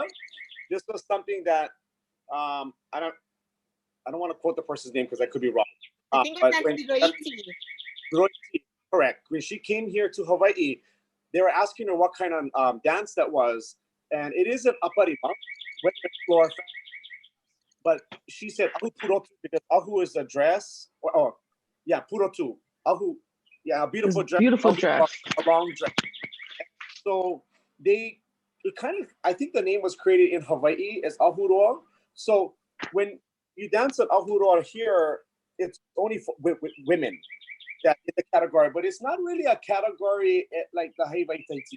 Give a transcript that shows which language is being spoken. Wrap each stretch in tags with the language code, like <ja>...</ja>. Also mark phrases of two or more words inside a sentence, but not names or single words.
<en>This was something that I don't want to quote the person's name because I could be wrong. I think it's Roiti. Correct. When she came here to Hawaii, they were asking her what kind of dance that was, and it is an aparima, with the floor. But she said</en> <ty>ahu purotu</ty> <en>because ahu is a dress. Yeah,</en> <ty>purotu. Ahu.</ty> <en>Yeah, a beautiful dress. Beautiful dress. A long dress. So it kind of, I think the name was created in Hawaii as ahuroa. So when you dance at ahuroa here, it's only for women that in the category, but it's not really a category like the Hawaii Tahiti.</en>